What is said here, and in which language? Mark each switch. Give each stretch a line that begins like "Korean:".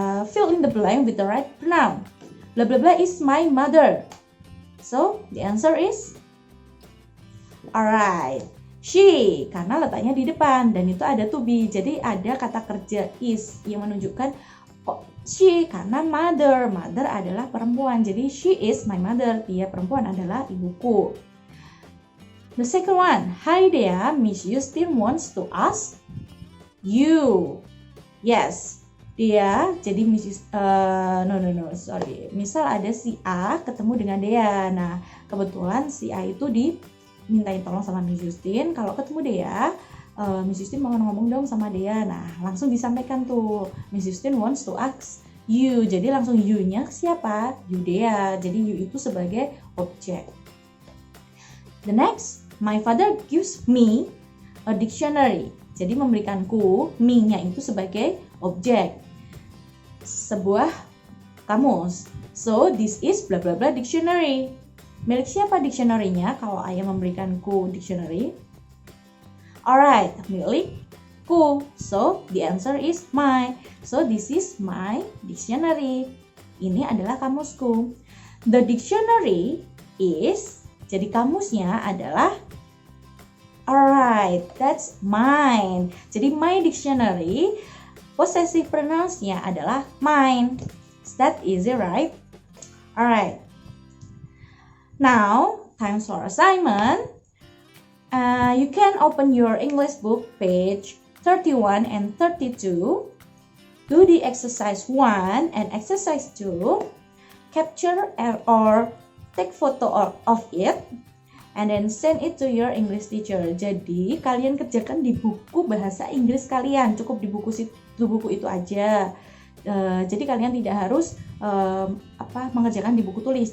English: Fill in the blank with the right pronoun. Blah blah blah is my mother. So the answer is alright.
Indonesian: She, karena letaknya di depan dan itu ada to be. Jadi ada kata kerja is yang menunjukkan she karena mother. Mother adalah perempuan.
English: Jadi she is my mother.
Indonesian: Dia perempuan adalah ibuku.
English: The second one, hi there, Miss Justin wants to ask you.
Indonesian: Yes, dia jadi Miss sorry. Misal ada si A ketemu dengan Dea. Nah, kebetulan si A itu di mintain tolong sama Miss Justin, kalau ketemu Dea, Miss Justin mau ngomong dong sama Dea. Nah, langsung disampaikan tuh,
English: Miss Justin wants to ask you.
Indonesian: Jadi langsung you-nya siapa? You Dea. Jadi you itu sebagai objek.
English: The next, my father gives me a dictionary.
Indonesian: Jadi memberikanku, me-nya itu sebagai objek, sebuah kamus.
English: So this is bla bla bla dictionary.
Indonesian: Milik siapa dictionary-nya kalau ayah memberikanku dictionary?
English: Alright, milikku. So the answer is my. So this is my dictionary.
Indonesian: Ini adalah kamusku.
English: The dictionary is,
Indonesian: jadi kamusnya adalah,
English: alright, that's mine.
Indonesian: Jadi my dictionary, possessive pronouns-nya adalah mine.
English: Is that easy, right? Alright. Now, time for assignment. You can open your English book page 31 and 32. Do the exercise 1 and exercise 2. Capture or take photo of it and then send it to your English teacher.
Indonesian: Jadi, kalian kerjakan di buku bahasa Inggris kalian. Cukup di buku itu aja. Jadi kalian tidak harus mengerjakan di buku tulis.